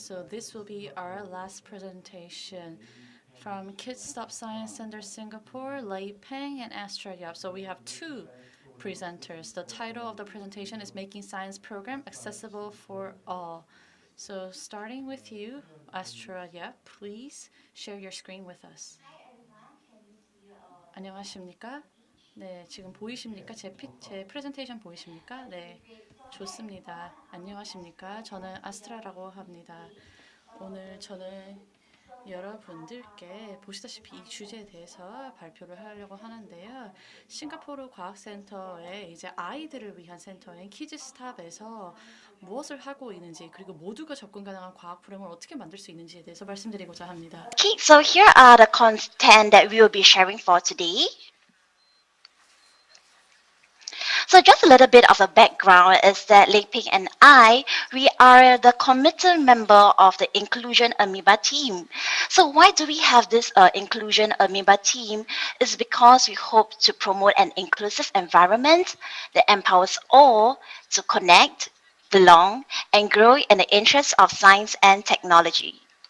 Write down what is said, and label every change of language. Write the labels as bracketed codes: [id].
[en] So this will be our last presentation. From Kids Stop Science Center Singapore, Lei Peng and Astra Yap. So we have two presenters. The title of the presentation is Making Science Program Accessible for All. So starting with you, Astra Yap, please share your screen with us. [ko] 안녕하십니까? 네, 지금 보이십니까? 제 프레젠테이션 보이십니까? 네, 좋습니다. 안녕하십니까? 저는 아스트라라고 합니다. 오늘 저는 여러분들께 보시다시피 이 주제에 대해서 발표를 하려고 하는데요. 싱가포르 과학센터의 이제 아이들을 위한 센터인 키즈스탑에서 무엇을 하고 있는지, 그리고 모두가 접근 가능한 과학 프로그램을 어떻게 만들 수 있는지에 대해서 말씀드리고자 합니다. [en] Okay, so here are the content that we will be sharing for today. So just a little bit of a background is that Lei Peng and I, we are the committed member of the Inclusion Amoeba team. So why do we have this Inclusion Amoeba team? Is because we hope to promote an inclusive environment that empowers all to connect, belong, and grow in the interests of science and technology.